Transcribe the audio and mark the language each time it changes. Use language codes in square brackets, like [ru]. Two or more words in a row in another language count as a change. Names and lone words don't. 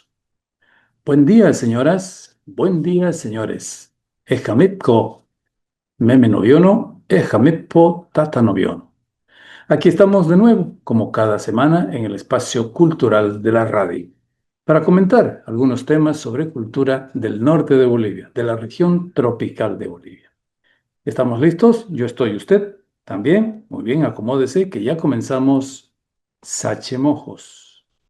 [es] Buen día, señoras. Buen día, señores. [trn] Ejamipko, meme noviono, ejamippo, tata noviono. [es] Aquí estamos de nuevo, como cada semana, en el espacio cultural de la radio, para comentar algunos temas sobre cultura del norte de Bolivia, de la región tropical de Bolivia. ¿Estamos listos? Yo estoy, ¿usted? También. Muy bien, acomódese que ya comenzamos Sache Mojos.